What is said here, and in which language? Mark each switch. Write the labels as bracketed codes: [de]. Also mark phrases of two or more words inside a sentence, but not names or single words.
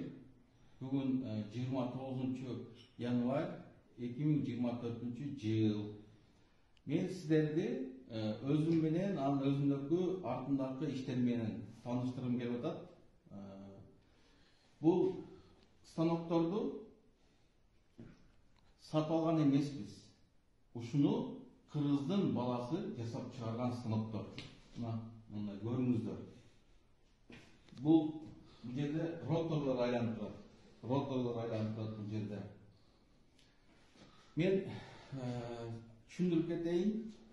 [kk] Бүгін 29 январь 2024 жыл. Мен сіздерді өзім менен, өзімдегі артындағы іштерменен таныштырғым келіп жатат. Бұл станокторды сатып алған емеспиз. [ky] Ушуну Кыргыздын баласы жасап чыгарган станоктор. Мына көрүңүздөр. Бул жерде роторлор айланып турат. Бул жерде. Мен түшүндүрүп кетейин.